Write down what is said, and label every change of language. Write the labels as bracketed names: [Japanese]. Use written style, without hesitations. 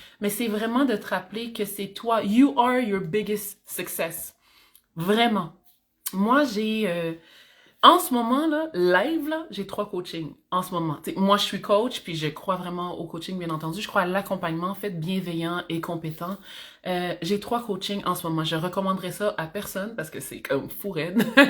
[French] Mais c'est vraiment de te rappeler que c'est toi. [English] You are your biggest success. [French] Vraiment. Moi, en ce moment, là, live, là, j'ai 3 coachings en ce moment. T'sais, moi, je suis coach, puis je crois vraiment au coaching, bien entendu. Je crois à l'accompagnement, en fait, bienveillant et compétent. J'ai 3 coachings en ce moment. Je recommanderais ça à personne parce que c'est comme fou raide.